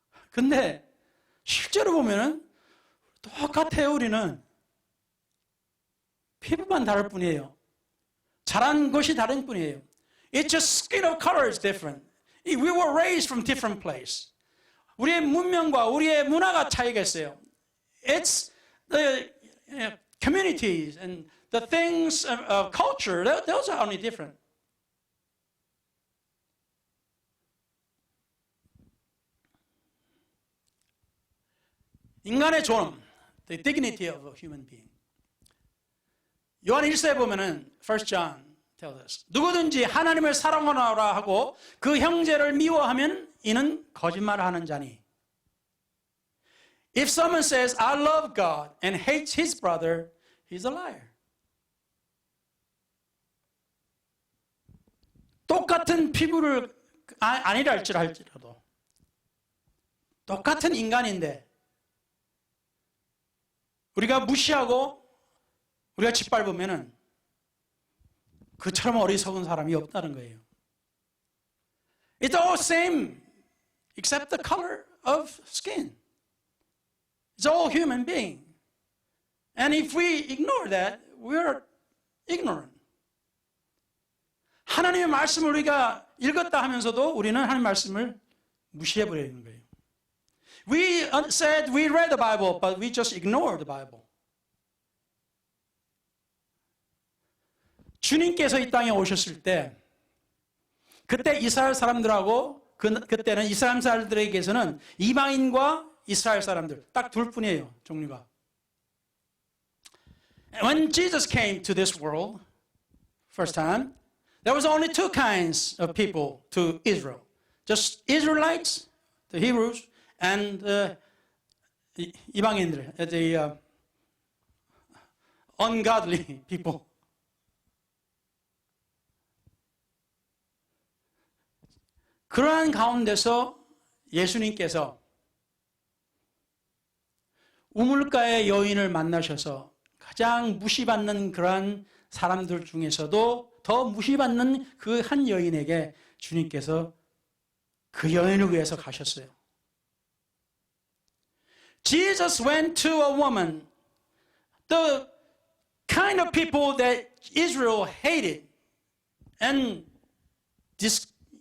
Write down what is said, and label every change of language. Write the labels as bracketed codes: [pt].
[ko] 근데 실제로 보면은 똑같아요. 우리는 피부만 다를 뿐이에요. 자란 것이 다른 뿐이에요. [en] It's just skin of color is different. We were raised from different place. [ko] 우리의 문명과 우리의 문화가 차이가 있어요. [en] It's the communities and the things of culture. Those are only different. [ko] 인간의 존엄, [en] the dignity of a human being. [ko] 요한 1서에 보면은 [en] 1 John tells us [ko] 누구든지 하나님을 사랑하노라 하고 그 형제를 미워하면 이는 거짓말을 하는 자니. [en] If someone says I love God and hates his brother, he's a liar. [ko] 똑같은 피부를 아니라 할지라도 똑같은 인간인데 우리가 무시하고 우리가 짓밟으면은 그처럼 어리석은 사람이 없다는 거예요. [en] It's all same except the color of skin. It's all human being. And if we ignore that, we're ignorant. [ko] 하나님의 말씀을 우리가 읽었다 하면서도 우리는 하나님의 말씀을 무시해버리는 거예요. [en] We said we read the Bible, but we just ignored the Bible. [ko] 주님께서 이 땅에 오셨을 때 그때 이스라엘 사람들하고 그때는 이스라엘 사람들에게서는 이방인과 이스라엘 사람들 딱 둘 뿐이에요, 종류가. [en] When Jesus came to this world first time, there was only two kinds of people to Israel. Just Israelites, the Hebrews, and 이방인들, the ungodly people. [ko] 그러한 가운데서 예수님께서 우물가의 여인을 만나셔서 가장 무시받는 그러한 사람들 중에서도 더 무시받는 그 한 여인에게 주님께서 그 여인을 위해서 가셨어요. [en] Jesus went to a woman, the kind of people that Israel hated and disliked.